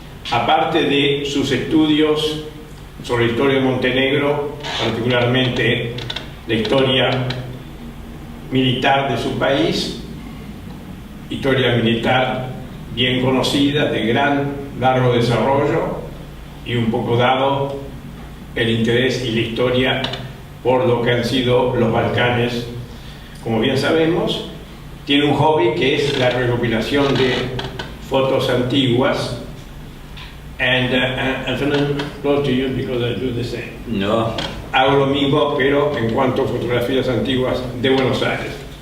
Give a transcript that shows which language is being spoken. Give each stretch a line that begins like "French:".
Spanish: Aparte de sus estudios sobre la historia de Montenegro, particularmente la historia militar de su país, historia militar bien conocida, de gran, largo desarrollo, y un poco dado el interés y la historia por lo que han sido los Balcanes, como bien sabemos. Tiene un hobby que es la recopilación de fotos antiguas.
English: And I'm close to you because I do the same.
Spanish: No. Hago lo mismo, pero en cuanto a fotografías antiguas de Buenos Aires.